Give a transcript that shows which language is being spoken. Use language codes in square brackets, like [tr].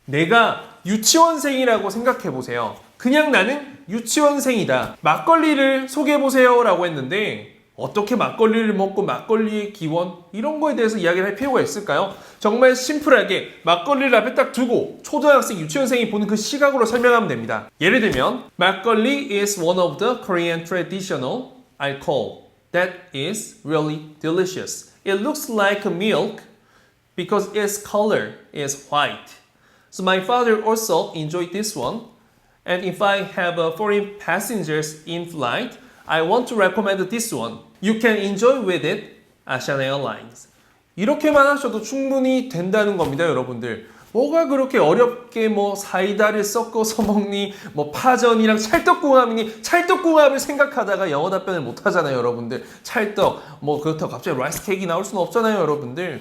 [ko] 내가 유치원생이라고 생각해보세요. 그냥 나는 유치원생이다. 막걸리를 소개해보세요 라고 했는데 어떻게 막걸리를 먹고 막걸리의 기원, 이런 거에 대해서 이야기를 할 필요가 있을까요? 정말 심플하게 막걸리를 앞에 딱 두고 초등학생, 유치원생이 보는 그 시각으로 설명하면 됩니다. [en] 예를 들면 막걸리 is one of the Korean traditional alcohol that is really delicious. It looks like milk because its color is white. So my father also enjoyed this one. And if I have foreign passengers in flight, I want to recommend this one. You can enjoy with it, Asiana Airlines. [ko] 이렇게만 하셔도 충분히 된다는 겁니다, 여러분들. 뭐가 그렇게 어렵게 사이다를 섞어서 먹니, 파전이랑 찰떡궁합이니, 찰떡궁합을 생각하다가 영어 답변을 못 하잖아요, 여러분들. 찰떡, 그렇다고 갑자기 라이스 케이크 나올 수는 없잖아요, 여러분들.